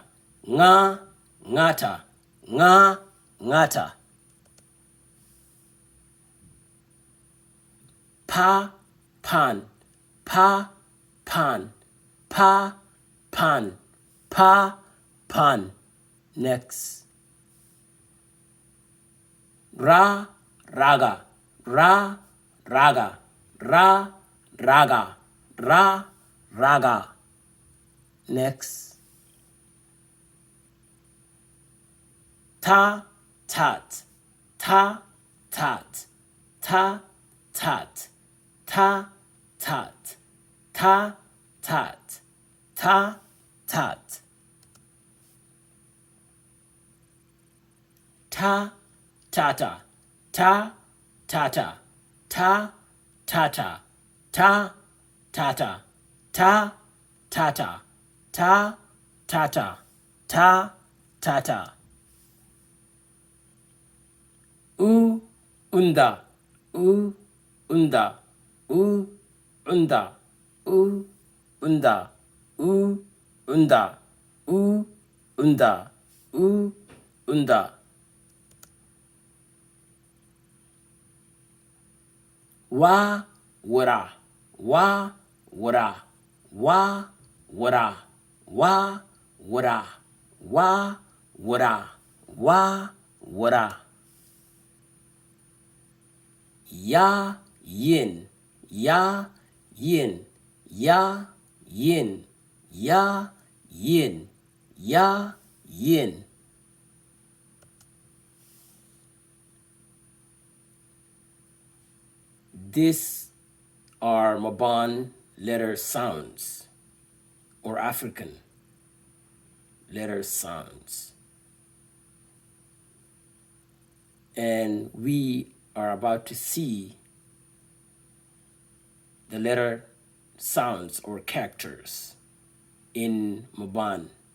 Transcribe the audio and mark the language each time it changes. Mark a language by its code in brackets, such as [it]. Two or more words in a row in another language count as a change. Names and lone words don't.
[en] Nga, ngata. Nga, ngata. Pa, pan. Pa, pan. Pa, pan. Pa, pan. Next. Ra, raga. Ra, raga. Ra, raga. Ra, raga. Next. Ta, tat. Ta, tat. Ta, tat. Ta, tat. Ta, tat. Ta, tat. Ta, tata. Ta, tata. Ta, tata. Ta, tata. Ta, tata. Ta, tata. Ta, tata. U, unda. U, unda. U, unda. U, unda. U, unda. U, unda. U, unda. Wa, wara. Wa, wara. Wa, wara. Wa, wara. Wa, wara. Wa, wara. Ya, yin. Ya, yin. Ya, yin. Ya, yin. Ya, yin. These are Maban letter sounds, or African letter sounds. And we are about to see the letter sounds or characters in Maban.